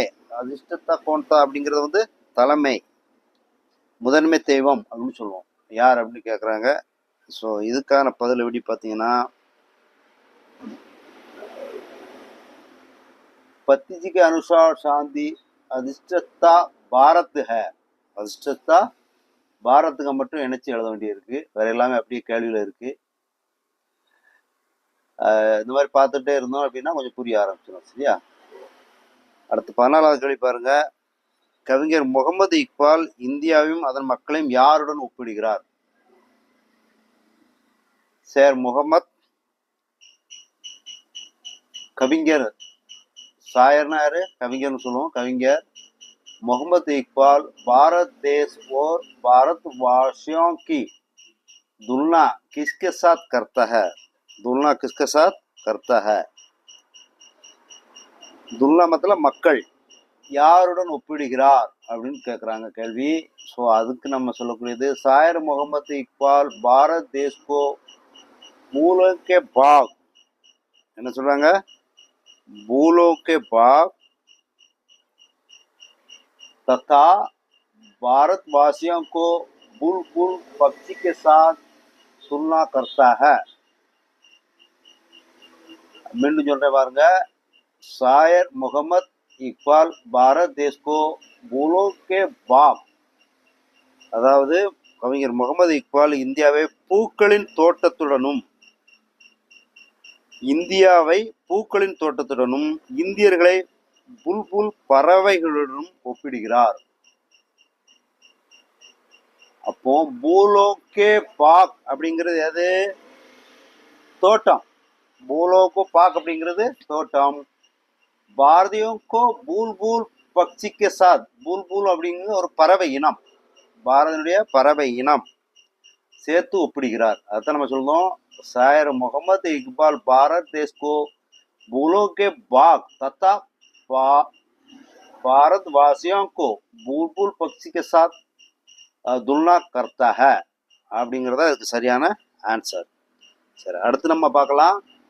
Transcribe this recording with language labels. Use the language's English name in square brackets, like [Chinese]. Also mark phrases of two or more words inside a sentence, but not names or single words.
[Hindi] अधिष्ठाता कौन था [Tamil] அப்படிங்கிறது வந்து தலைமை, முதன்மை தெய்வம் அப்படின்னு சொல்லுவோம். யார் அப்படின்னு கேட்குறாங்க. ஸோ இதுக்கான பதில் எப்படி பார்த்தீங்கன்னா, [Hindi] पतिजी के अनुसार शांति अधिष्ठता பாரத் है. [Tamil] அதிஷ்டத்தா பாரத்துக்கு மட்டும் இணைச்சி எழுத வேண்டிய இருக்கு. வேற எல்லாமே அப்படியே கேள்வியில் இருக்கு. இந்த மாதிரி பார்த்துட்டே இருந்தோம் அப்படின்னா கொஞ்சம் புரிய ஆரம்பிச்சிடும். சரியா? அடுத்து 14வது கேள்வி பாருங்க. கவிஞர் முகமது இக்பால் இந்தியாவையும் அதன் மக்களையும் யாருடன் ஒப்பிடுகிறார்? சேர் முகமது. கவிஞர் சாயர்னா யாரு? கவிஞர்னு சொல்லுவோம். [Hindi] கவிஞர் मोहम्मद इकबाल भारत देश और भारतवासियों की तुलना किसके साथ करता है? तुलना किसके साथ करता है? तुलना मतलब [Tamil] மக்கள் யாருடன் ஒப்பிடுகிறார் அப்படின்னு கேட்குறாங்க கேள்வி. ஸோ அதுக்கு நம்ம சொல்லக்கூடியது [Hindi] शायर मोहम्मद इकबाल भारत देश को फूलों के बाग, [Tamil] என்ன சொல்றாங்க, [Hindi] फूलों के बाग तथा भारतवासियों को बुलबुल पक्षी के साथ तुलना करता है. [Tamil] மீண்டும் சொல்றேன் பாருங்க, [Hindi] शायर मोहम्मद इकबाल भारत देश को फूलों के बाग, [Tamil] அதாவது கவிஞர் முகமது இக்பால் இந்தியாவை பூக்களின் தோட்டத்துடனும் இந்தியர்களை புல்புல் பறவைகளுடனும் ஒப்பிடுகிறார். அப்போ [Hindi] फूलों के बाग [Tamil] அப்படிங்கிறது எது? தோட்டம். [Hindi] फूलों के बाग [Tamil] அப்படிங்கிறது தோட்டம். [Hindi] भारतियों को बुलबुल पक्षी के साथ, [Tamil] பூல்பூல் அப்படிங்கிறது ஒரு பறவை இனம், பாரதியுடைய பறவை இனம் சேர்த்து ஒப்பிடுகிறார். அதான் நம்ம சொல்றோம், [Hindi] शायर मोहम्मद इकबाल भारत देश को फूलों के बाग तथा भारतवासियों को बुलबुल पक्षी के साथ तुलना करता है [Tamil] அப்படிங்கிறத அதுக்கு சரியான ஆன்சர். சரி, அடுத்து நம்ம பார்க்கலாம்.